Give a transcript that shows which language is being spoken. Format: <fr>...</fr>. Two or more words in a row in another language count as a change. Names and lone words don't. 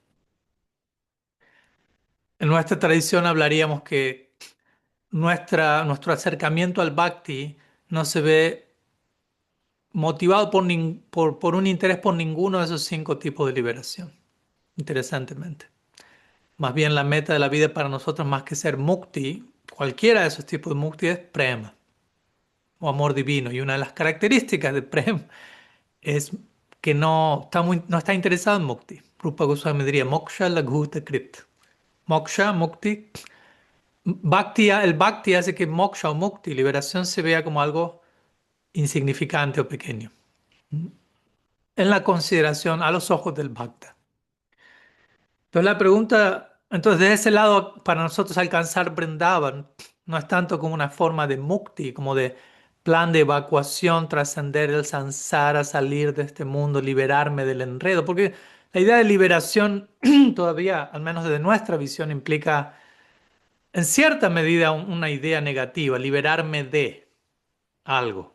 <es>En nuestra tradición hablaríamos que nuestro acercamiento al bhakti no se ve motivado por un interés por ninguno de esos 5 tipos de liberación, interesantemente. Más bien la meta de la vida para nosotros, más que ser mukti, cualquiera de esos tipos de mukti es prema o amor divino. Y una de las características de prema es que no está interesado en mukti. Rupa Goswami diría</es> <sa>moksha laghute krit.</sa> <es>Moksha, mukti. El bhakti hace que moksha o mukti, liberación, se vea como algo insignificante o pequeño en la consideración a los ojos del bhakta. Entonces la pregunta, entonces de ese lado, para nosotros alcanzar Vrindavan no es tanto como una forma de mukti, como de plan de evacuación, trascender el samsara, salir de este mundo, liberarme del enredo, porque la idea de liberación todavía, al menos desde nuestra visión, implica en cierta medida una idea negativa, liberarme de algo.</es>